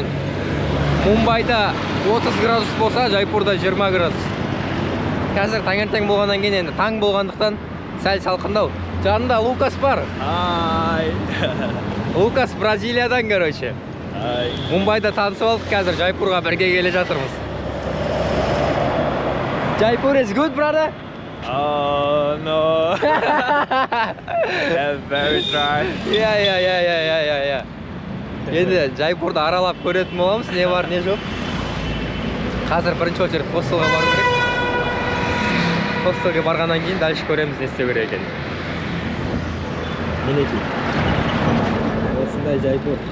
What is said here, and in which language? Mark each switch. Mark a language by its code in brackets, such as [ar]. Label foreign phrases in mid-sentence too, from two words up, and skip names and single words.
[kk] Мумбайда 30 градус болса, Жайпурда 20 градус. Қазір таңертең болғаннан кейін енді таң болғандықтан сәл салқындау. Жанында Лукас бар. Ай. Лукас Бразилиядан, короче. Ай. Мумбайда танысып алдық, қазір Жайпурға бірге келе жатырмыз. [en] Jaipur is good, brother? Oh no. That's very dry. Yeah. [kk] Енді Жайпурды аралап көретін боламыз, не бар, не жоқ. Қазір бірінші очередь хостелға бару керек. Хостелге барғаннан кейін дальше көреміз, не істеу керек екен. Мінекей. Осындай Жайпур.